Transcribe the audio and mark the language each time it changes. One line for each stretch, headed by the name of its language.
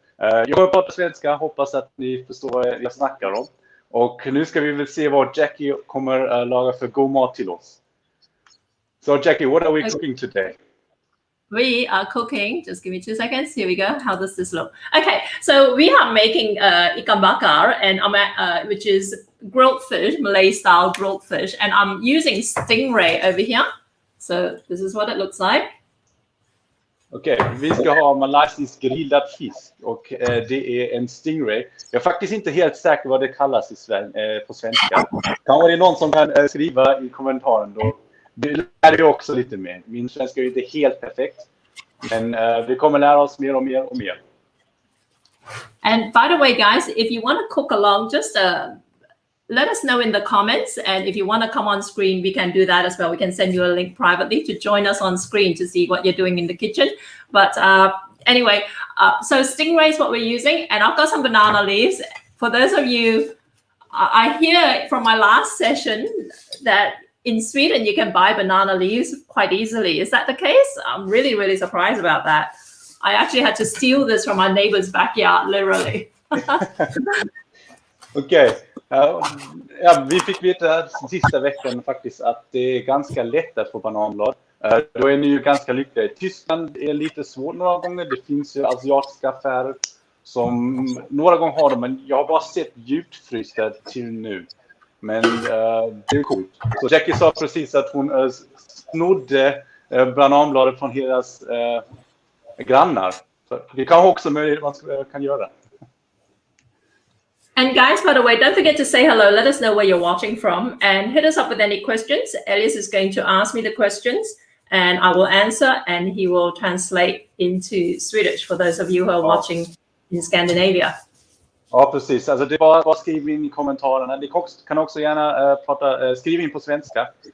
Swedish: Jag kommer prata svenska, hoppas att ni förstår vad jag snackar om. Och nu ska vi väl se vad Jackie kommer laga för god mat till oss.
English: So Jackie, what are we cooking today? We are cooking, just give me 2 seconds. Here we go. How does this look? Okay, so we are making Ikan bakar, and which is grilled fish, Malay style grilled fish. And I'm using stingray over here. So this is what it looks like.
Swedish: Okej, vi ska ha malaysisk grillad fisk, och det är en stingray. Jag är faktiskt inte helt säker vad det kallas på svenska. Kan det någon som kan skriva i kommentaren då? Det lär jag också lite mer. Min svenska är inte helt perfekt, men vi kommer lära oss mer och mer.
English: And by the way, guys, if you want to cook along, just let us know in the comments, and if you want to come on screen, we can do that as well. We can send you a link privately to join us on screen to see what you're doing in the kitchen. But anyway, so stingray is what we're using, and I've got some banana leaves. For those of you I hear from my last session that in Sweden you can buy banana leaves quite easily. Is that the case? I'm really, really surprised about that. I actually had to steal this from my neighbor's backyard, literally.
Swedish: Okej. Ja, vi fick veta sista veckan faktiskt att det är ganska lätt att få bananblad. Då är ni ju ganska lyckliga. I Tyskland är lite svårt några gånger. Det finns ju asiatiska affärer som några gånger har dem, men jag har bara sett djupfrysta till nu. Men det är coolt. Så Jackie sa precis att hon snodde bananbladet från deras grannar. Så det kan också möjligt man kan göra.
English: And guys, by the way, don't forget to say hello. Let us know where you're watching from and hit us up with any questions. Elias is going to ask me the questions and I will answer and he will translate into Swedish for those of you who are watching in Scandinavia.
Swedish: Ja, precis. Alltså det är bara skriv in i kommentarerna. Ni kan också gärna skriv in på svenska.